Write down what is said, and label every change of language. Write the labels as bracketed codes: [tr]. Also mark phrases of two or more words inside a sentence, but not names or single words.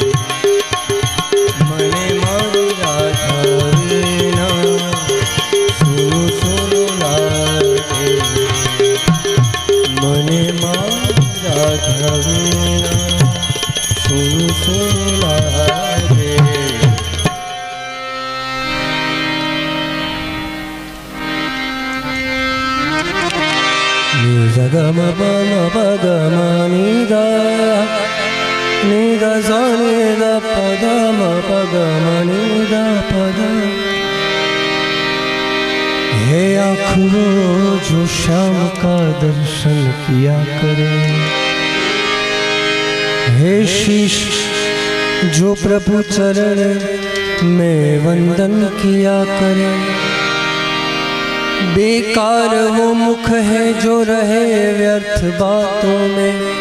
[gu] મને મારી રાધા વિના સૂનું સૂનું લાગે મને મારી રાધા વિના સૂનું સૂનું લાગે ni za ga ma pa ma pa ga ma ni da sa ni da pa da ma pa ga ma ni da pa da [hi] हे आँखों जो श्याम का दर्शन किया करे हे शीश जो प्रभु चरण में वंदन किया करे बेकार वो मुख है जो रहे व्यर्थ बातों में